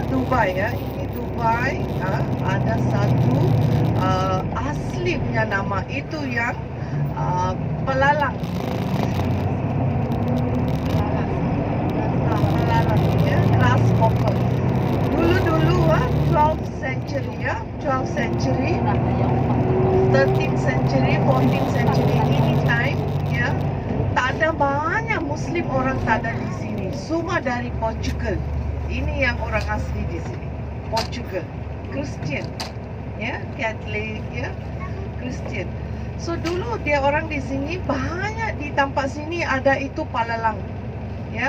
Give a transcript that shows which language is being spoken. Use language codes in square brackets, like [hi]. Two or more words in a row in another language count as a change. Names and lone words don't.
[ms] Ini Dubai ada satu asli punya nama itu yang pelalang ya, grasshopper. [en] Dulu 12th century ya, 12th century, 13th century, 14th century, [ms] ini time ya, tak ada banyak Muslim orang tak ada di sini, semua dari Portugal. Ini yang orang asli di sini, Portugal, Christian ya, Catholic ya, Christian. So dulu dia orang di sini banyak di tempat sini ada itu pelalang ya.